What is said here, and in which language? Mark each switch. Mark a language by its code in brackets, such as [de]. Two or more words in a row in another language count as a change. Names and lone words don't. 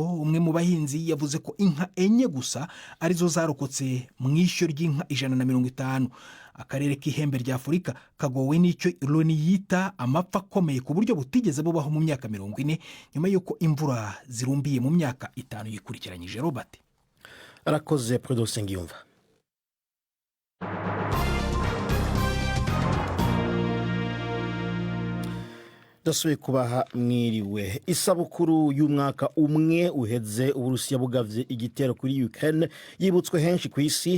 [rw] Umwe mu bahinzi yavuze ko inka 4 gusa arizo zarokotse mu ishyo ry'inka 150. Akarere k'ihembe rya Afurika kagowe n'icyo Loni yita amapfa akomeye ku buryo butigeze bubaho mu myaka 40 nyuma y'uko imvura zirumbiye mu myaka 5 yikurikiranyije. Robert [rn] arakoze Producer Ngiyumva. Dasuye kubaha mwiriwe. Isabukuru y'umwaka umwe uheze Uburusiya bugavye igitero kuri Ukraine yibutswe henshi ku isi.